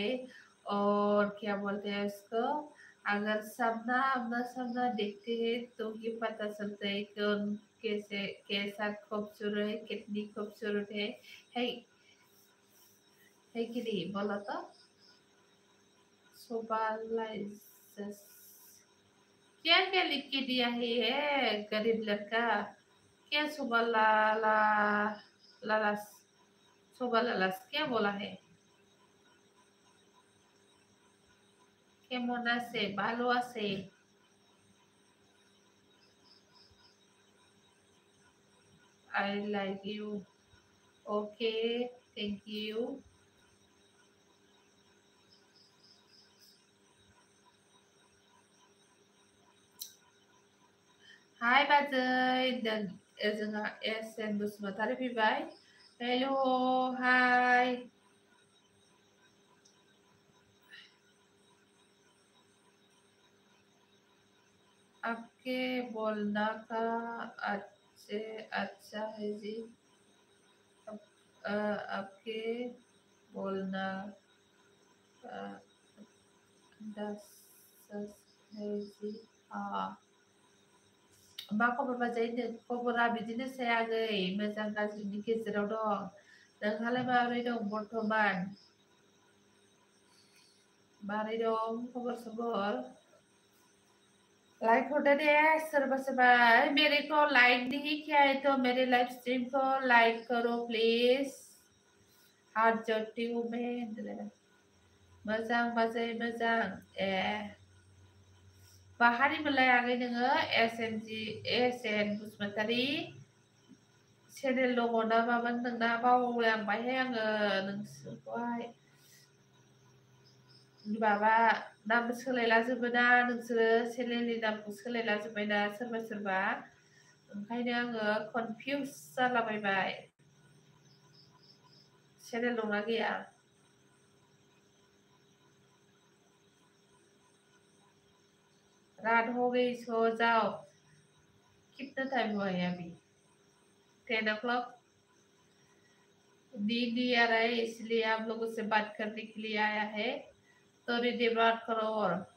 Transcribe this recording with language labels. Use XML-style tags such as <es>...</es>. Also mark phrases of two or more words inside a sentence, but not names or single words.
<hi>और क्या बोलते हैं उसको, अगर आमना सामना देखते हैं तो ये पता चलता है कि कौन कैसा खूबसूरत है, कितनी खूबसूरत है कि नहीं बोला तो। सोबालाइजेस क्या क्या लिख के दिया है ये गरीब लड़का? क्या लालास लालास क्या बोला है?</hi> <bn>কেমন আছে? ভালো আছে?</bn> <en>I like you. Okay, thank you.</en> <brx>Hai Baजै, dan जोंहा SN बसुमतारी फैबाय।</brx> <en>Hello, hi.</en> <hi>आपके बोलना का अच्छा है जी। आपके बोलना का है जी।</hi> <brx>मा खबर बाजै? खबरा बिदिनोसै आगै, मोजां गाज्रिनि गेजेराव दं। नोंहालाय माबोरै दं बर्थमान? माबोरै दं खबर सबर?</brx> <hi>लाइक होता दे सोरबा मेरे को लाइक नहीं किया है तो मेरे</hi> <en>live stream</en> <hi>को लाइक करो प्लीज। हाथ जोड़ती हूँ मैं।</hi> <brx>मोजां बाजै मोजां। ए बाहारि मोनलाय आगै नोङो? SN बसुमतारी चेनेल दङ ना मामोन नोंना? बावलांबायहाय आङो नोंसोरखौहाय। माबा नाम सोलायलाजोबोना नोंसोरो चेनेलनि नामखौ सोलायलाजोब्बायना सोरबा सोरबा ओंखायनो आङो कनफिउस जालाबायबाय चेनेल दंना गैया</brx> <hi>रात हो गई सो जाओ कितना टाइम हुआ है अभी</hi> <brx>10 o'clock</brx> <hi>नींद नहीं आ रहा है इसलिए आप लोगों से बात करने के लिए आया है थोड़ी देर बात करो और</hi>